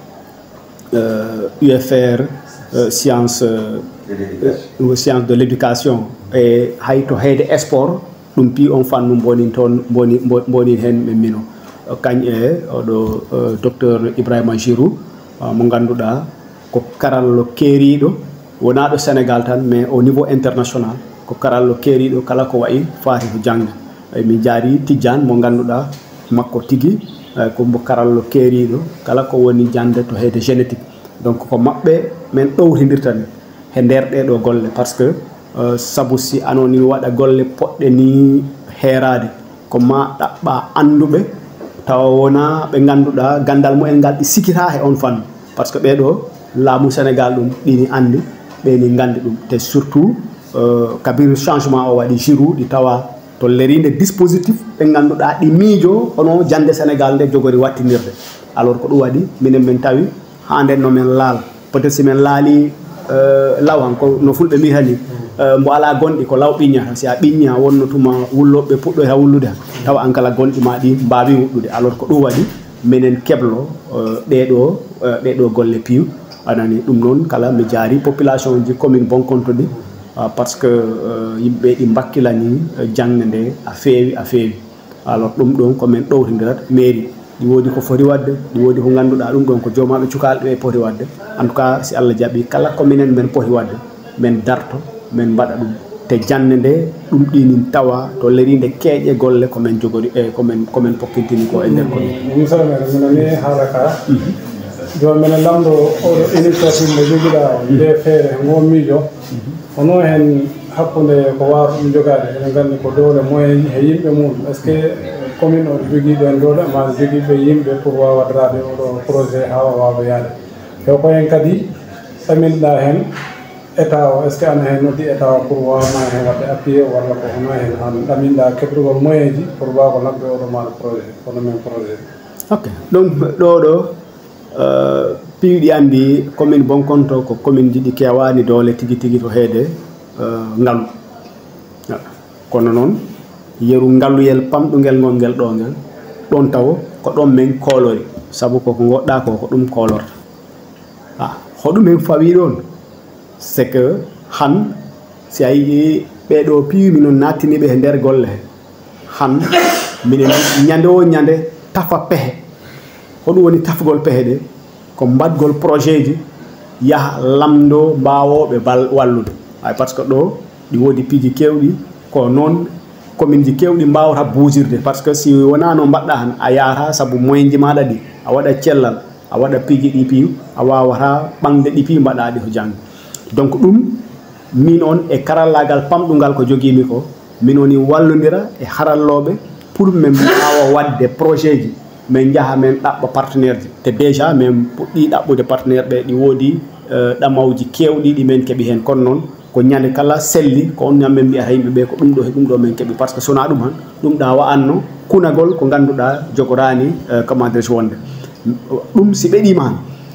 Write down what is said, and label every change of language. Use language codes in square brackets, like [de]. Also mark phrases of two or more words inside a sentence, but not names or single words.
[fr] UFR science de l'éducation [ff] e hay to heede sport ɗum pi on fannu bonin toon bonin hen ɓe mino kañ e oɗo docteur Ibrahima Giroud mo ganduɗa ko karallo keeriɗo wona ɗo Sénégal tan [fr] mais au niveau international [ff] ko karallo keeriɗo kala ko wayi faati ko jangde mi jaari Tidiane mo ganduɗa makko tigui ko mbo karallo keeriɗo kala ko woni jande to heede [fr] génétique donc [ff] ko maɓɓe min ɗowtidirtani he nder ɗeɗo golle [fr] par ce que [ff] sabu si anoni waɗa golle poɗɗe ni heerade ko ma ɗaɓɓa anduɓe tawa wona ɓe ganduɗa gandal mumen ngal ɗi sikita he on fannu [fr] par ce que [ff] ɓeɗo laamu Sénégal ɗum ɗini andi ɓeni gandi ɗum te surtout kabir changement o waɗi Giroud ɗi tawa to lerinde dispositif ɓe ganduɗa ɗi miijo hono jande Sénégal nde jogori wattinirde alors ko ɗum waɗi minen min tawi ha nden no min laal [fr] peut être [ff] si min laali law han ko no fulɓe mbi hani mbo ala gonɗi ko law ɓiññata si a ɓiñña wonno tuma wulloɓe puɗɗo ha wullude han tawa an kala gonɗi ma ɗi mbawi wuɗɗude alors ko ɗum waɗi minen keblo ɗeɗo golle piiw anani ɗum noon kala mi jaari population ji commune Bonkonto ɗi [fr] parce que [ff] yimɓe ɗi bakkilani jangde nde a feewi alors ɗum ɗon komin ɗowtidirat mairie ɗi woodi ko foti wadde ɗi woodi ko ngannduɗaa ɗum ɗon ko joomaɓe cukaalɓe ɓe poti wadde [fr] en tout cas [ff] si Allah jaɓi kala ko minen men poti wadde men darto men mbaɗa ɗum te jannde nde ɗum ɗinin tawa to leriinde keeƴe golle komin jogori e komin pokkintini ko e ndeer commune musidɗo men minani haala ka joni minen lamɗo oɗo initiative mo jogiɗa nde feere ngo miijo hono hen hakkude ko wawata ɗum jogade eɗen nganndi ko dowle moyen ji e yimɓe mum [fr] est ce que [ff] commune o jogii ɗen dowle ma jogiiɓe yimɓe pour wawadrade oɗo projet ha wawa yaade e ko hen kadi ɗaminɗa hen état o [fr] est ce que [ff] ana hen noddi état o pour wawma hen wadde appuyé walla ko hono hen an ɗaminɗa keɓrugol moyen ji pour wawa labde oɗo maɗa projet kono men projet ok donc ɗo piiɗi anndi commune Bonkonto ko commune ji ɗi kewani dowle tigi tigi to heede ngalu kono noon yeru ngalluyel pamɗungel ngongel ɗo ngel ɗon taw ko ɗon min koolori sabu koko goɗɗa ko ko ɗum koolorta hoɗumen fawi ɗon [fr] c'est que [ff] han si a yii ɓeɗo piiwimi noon nattiniɓe e nder golle he han minen ñande o ñande tafa pehe hoɗum woni tafgol pehe ɗe ko mbaɗgol projet ji yaha lamdo mbawoɓe wallude ay [fr] par ce que [ff] ɗo ɗi woodi piiji kewɗi ko noon commune ji kewɗi mbawata buusirde [fr] par ce que [ff] si wona no mbaɗɗa han a yahata saabu moyen ji maɗa ɗi a waɗa cellal a waɗa piiji ɗi piiw a wawata ɓangde ɗi piiw mbaɗa ɗi ko jangde donc ɗum min on e karallagal pamɗungal ko jogimi ko min woni wallodira e haralloɓe pour min mbawa wadde projet ji min jaaha min ɗaɓɓa partenaire ji te déjà min puɗɗi ɗaɓɓude partenaire ɓe ɗi woodi ɗamawji kewɗi ɗi min keeɓi hen kono noon ko ñande kala selli ko on ñam min mbiyata yimɓe ɓe ko ɗum ɗo e ɗum ɗo min keeɓi [fr] par ce que [ff] sona ɗum han ɗum ɗa wa'anno kunagol ko ngannduɗa jogorani [fr] comment dire [ff] wonde ɗum si ɓeɗima han